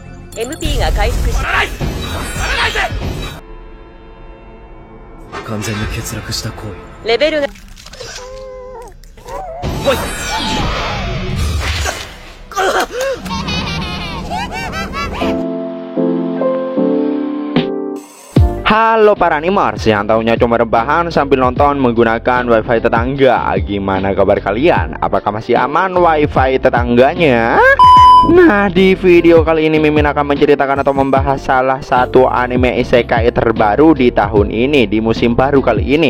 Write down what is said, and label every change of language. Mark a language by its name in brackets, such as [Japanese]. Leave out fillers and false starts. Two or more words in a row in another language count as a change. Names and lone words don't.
[Japanese] MP が回復し、完全に欠落した行為。レベルが来い。 [Indonesian] Halo para animers yang tahunya cuma rebahan sambil nonton menggunakan wifi tetangga. Gimana kabar kalian? Apakah masih aman wifi tetangganya? Nah, di video kali ini Mimin akan menceritakan atau membahas salah satu anime isekai terbaru di tahun ini, di musim baru kali ini.